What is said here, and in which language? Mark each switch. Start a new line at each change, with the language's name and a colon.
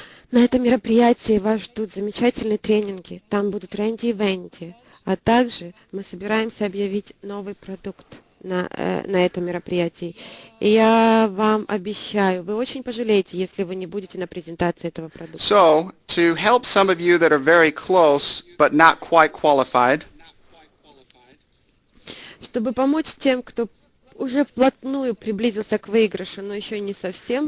Russian: На этом мероприятии вас ждут замечательные тренинги. Там будут Рэнди и Венди. А также мы собираемся объявить новый продукт на этом мероприятии. И я вам обещаю, вы очень пожалеете, если вы не будете на презентации этого продукта.
English: So, to help some of you that are very close but not quite qualified,
Russian: Чтобы помочь тем, кто уже вплотную приблизился к выигрышу, но еще не совсем,